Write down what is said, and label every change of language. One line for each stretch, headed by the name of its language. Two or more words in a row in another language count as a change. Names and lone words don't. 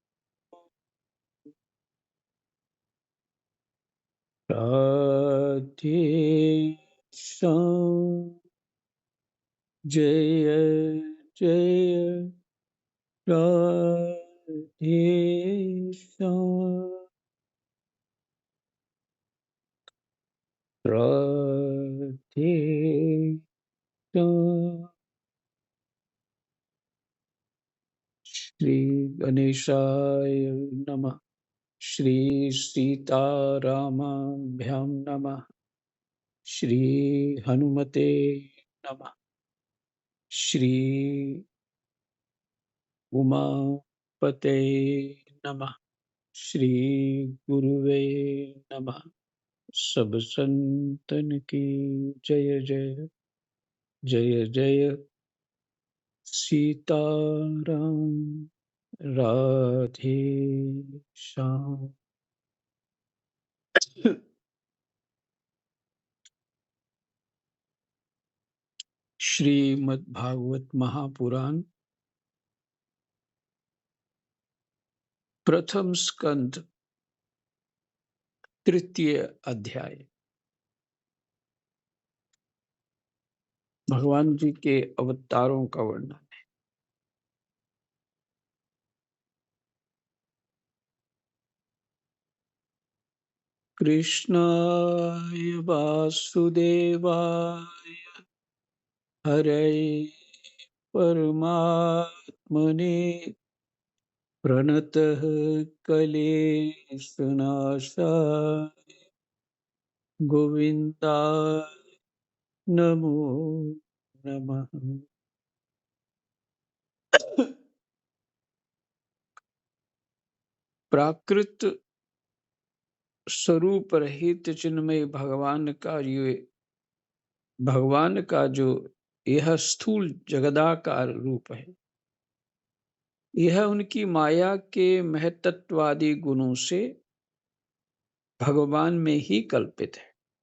Hindi: राधे श्याम जय जय राधे श्याम राधे श्याम।
Sanskrit: श्री गणेशाय नमः। श्री सीतारामाभ्यां नमः। श्री हनुमते नमः। श्री उमापते नमः। श्री गुरुवे नमः।
Hindi: सब संतन की जय जय। जय जय सीताराम राधे श्याम। श्रीमद् भागवत महापुराण प्रथम स्कंद तृतीय अध्याय। भगवान जी के अवतारों का वर्णन।
Sanskrit: कृष्णाय वासुदेवाय हरये परमात्मने प्रणतः क्लेशनाशाय गोविन्दाय नमो नमः।
Hindi: प्राकृत स्वरूप रहित चिन्मय भगवान का जो यह स्थूल जगदाकार रूप है, यह उनकी माया के महतत्वादी गुणों से भगवान में ही कल्पित है।